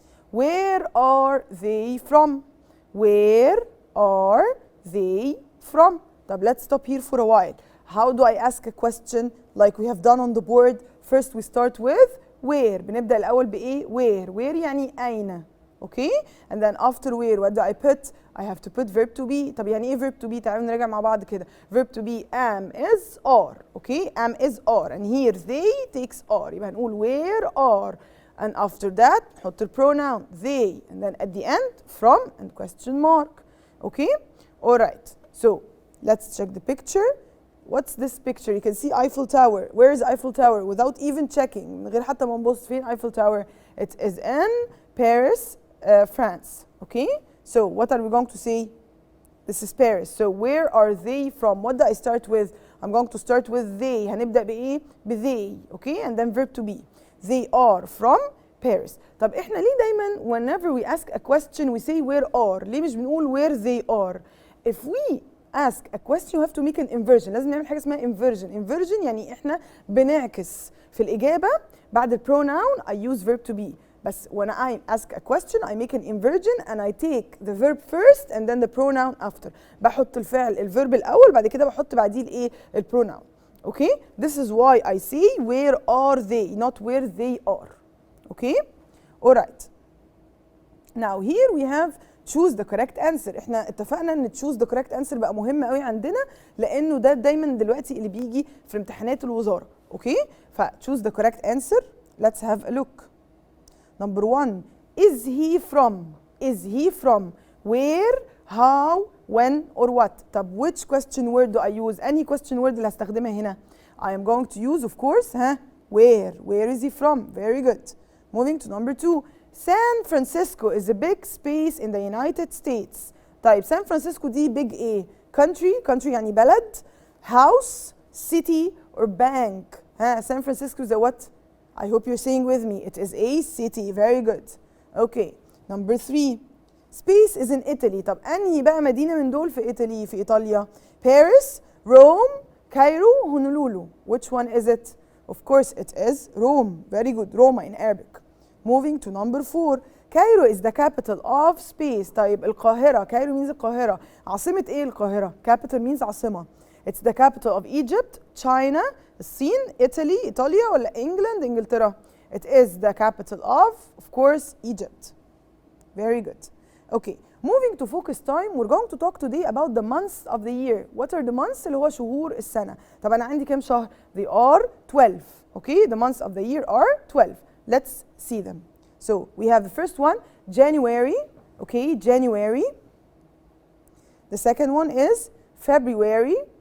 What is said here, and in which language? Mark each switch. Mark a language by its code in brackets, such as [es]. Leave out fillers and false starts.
[en] Where are they from? Where are they from? طب let's stop here for a while. How do I ask a question like we have done on the board? First we start with where. [ar] بنبدأ الأول بإيه؟ [en] where. Where [ar] يعني أين. [en] okay? And then after where, what do I put? I have to put verb to be. [ar] طب يعني ايه verb to be؟ تعالوا نراجع مع بعض كده. [en] Verb to be am, is, are, okay? Am, is, are, and here they takes are. [ar] يبقى هنقول [en] where are, and after that [ar] نحط [en] pronoun they, and then at the end from and question mark, okay? All right. So let's check the picture. What's this picture? You can see Eiffel Tower. Where is Eiffel Tower? Without even checking. [ar] من غير حتى ما نبص فين Eiffel Tower. [en] It is in Paris, France. Okay? So what are we going to say? This is Paris. So where are they from? What do I start with? I'm going to start with they. [ar] هنبدأ بإيه؟ they. [en] Okay? And then verb to be. They are from Paris. [ar] طب إحنا ليه دايما [en] whenever we ask a question we say where are؟ [ar] ليه مش بنقول [en] where they are؟ If we ask a question you have to make an inversion. [ar] لازم نعمل حاجة اسمها inversion. Inversion يعني إحنا بنعكس في الإجابة بعد pronoun [en] I use verb to be. بس when I ask a question I make an inversion and I take the verb first and then the pronoun after. [ar] بحط الفعل الverb الأول بعد كده بحط بعديه الإيه الpronoun. [en] Okay? This is why I say where are they not where they are. Okay? All right. Now here we have choose the correct answer. [ar] احنا اتفقنا ان [en] choose the correct answer [ar] بقى مهم قوي عندنا لانه ده دايما دلوقتي اللي بيجي في امتحانات الوزاره. اوكي؟ ف [en] choose the correct answer. Let's have a look. Number 1. Is he from? Is he from? Where? How? When? Or what? طب which question word do I use? any question word [ar] اللي هستخدمها هنا. [en] I am going to use of course where? Where is he from? Very good. Moving to number 2. San Francisco is a big space in the United States. طيب San Francisco دي big ايه؟ country [ar] يعني بلد, [en] house, city or bank. San Francisco is a what? I hope you're saying with me. It is a city. Very good. Okay. Number 3. Space is in Italy. [ar] طب أنهي بقى مدينة من دول في إيطالي في إيطاليا؟ Paris, Rome, Cairo, Honolulu. [en] Which one is it? Of course it is Rome. Very good. Roma in Arabic. Moving to number 4. Cairo is the capital of space. [ar] طيب القاهرة. [en] Cairo means القاهرة. [ar] عاصمة إيه القاهرة؟ [en] Capital means [ar] عاصمة. [en] It's the capital of Egypt, China, الصين, Italy, إيطاليا ولا England, إنجلترا. It is the capital of course, Egypt. Very good. Okay, moving to focus time, we're going to talk today about the months of the year. What are the months? [ar] اللي هو شهور السنة. طب أنا عندي كام شهر؟ [en] They are 12. Okay, the months of the year are 12. Let's see them. So we have the first one, January. Okay, January. The second one is February.